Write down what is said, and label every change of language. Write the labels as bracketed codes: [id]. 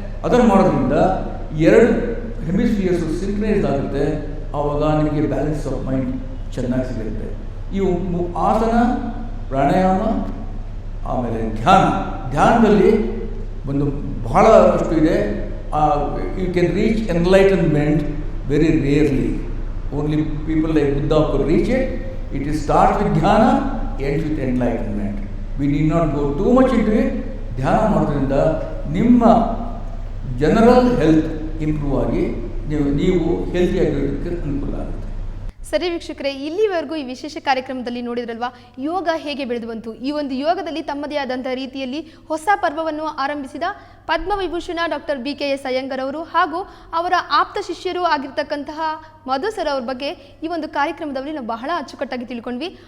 [kn] ಅದನ್ನು ಮಾಡೋದ್ರಿಂದ 2 ಹೆಮಿಸ್ಫಿಯರ್ಸು ಸಿಂಕ್ರನೈಸ್ ಆಗುತ್ತೆ. ಆವಾಗ ನಿಮಗೆ ಬ್ಯಾಲೆನ್ಸ್ ಆಫ್ ಮೈಂಡ್ ಚೆನ್ನಾಗಿ ಸಿಗುತ್ತೆ. ಇವು ಆಸನ, ಪ್ರಾಣಾಯಾಮ, ಆಮೇಲೆ ಧ್ಯಾನದಲ್ಲಿ ಒಂದು ಬಹಳಷ್ಟು ಇದೆ. [en] you can reach enlightenment very rarely. Only people like Buddha could reach it. It is start with dhyana, ends with enlightenment. We need not go too much into it. [kn] ಧ್ಯಾನ ಮಾಡೋದ್ರಿಂದ ನಿಮ್ಮ ಜನರಲ್ ಹೆಲ್ತ್ ಇಂಪ್ರೂವ್ ಆಗಿ ನೀವು ಹೆಲ್ತಿಯಾಗಿರೋದಕ್ಕೆ ಅನುಕೂಲ ಆಗುತ್ತೆ. ಸರಿ ವೀಕ್ಷಕರೇ, ಇಲ್ಲಿವರೆಗೂ ಈ ವಿಶೇಷ ಕಾರ್ಯಕ್ರಮದಲ್ಲಿ ನೋಡಿದ್ರಲ್ವಾ ಯೋಗ ಹೇಗೆ ಬೆಳೆದು ಬಂತು. ಈ ಒಂದು ಯೋಗದಲ್ಲಿ ತಮ್ಮದೇ ಆದಂಥ ರೀತಿಯಲ್ಲಿ ಹೊಸ ಪರ್ವವನ್ನು ಆರಂಭಿಸಿದ ಪದ್ಮವಿಭೂಷಣ ಡಾಕ್ಟರ್ BKS ಅಯ್ಯಂಗಾರ್ ಅವರು ಹಾಗೂ ಅವರ ಆಪ್ತ ಶಿಷ್ಯರು ಆಗಿರ್ತಕ್ಕಂತಹ ಮಧು ಸರ್ ಅವ್ರ ಬಗ್ಗೆ ಈ ಒಂದು ಕಾರ್ಯಕ್ರಮದಲ್ಲಿ ನಾವು ಬಹಳ ಅಚ್ಚುಕಟ್ಟಾಗಿ ತಿಳ್ಕೊಂಡ್ವಿ.